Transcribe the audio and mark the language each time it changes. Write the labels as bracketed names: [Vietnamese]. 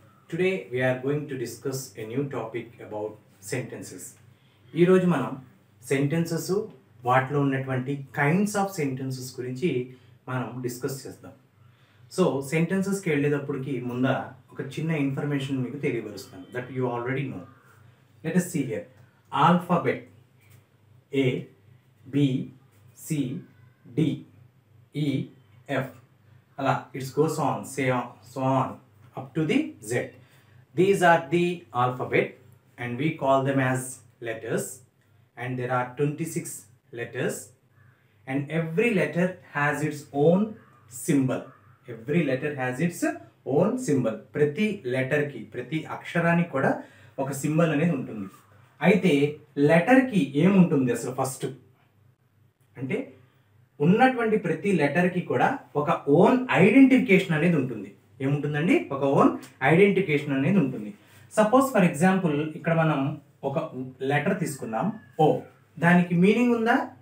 [English] Today we are going to discuss a new topic about sentences. [Telugu] ఈ రోజు మనం sentences వాటిలో ఉన్నటువంటి కైండ్స్ ఆఫ్ సెంటెన్సెస్ గురించి మనం డిస్కస్ చేద్దాం. సో సెంటెన్సెస్కి వెళ్ళేటప్పటికి ముందు ఒక చిన్న ఇన్ఫర్మేషన్ మీకు తెలియపరుస్తాను [English] That you already know. Let us see here. Alphabet A, B, C, D, E, F. Allah, it goes on, so on up to the Z. These are the alphabet and we call them as letters, and there are 26 letters and every letter has its own symbol. Every letter has its own symbol. [Telugu] ప్రతి లెటర్కి ప్రతి అక్షరానికి కూడా ఒక symbol అనేది ఉంటుంది. అయితే లెటర్కి ఏముంటుంది అసలు ఫస్ట్ అంటే ఉన్నటువంటి ప్రతి లెటర్కి కూడా ఒక ఓన్ ఐడెంటిఫికేషన్ అనేది ఉంటుంది. ఏముంటుందండి? ఒక ఓన్ ఐడెంటిఫికేషన్ అనేది ఉంటుంది. సపోజ్ ఫర్ ఎగ్జాంపుల్ ఇక్కడ మనం ఒక లెటర్ తీసుకుందాం ఓ. దానికి మీనింగ్ ఉందా?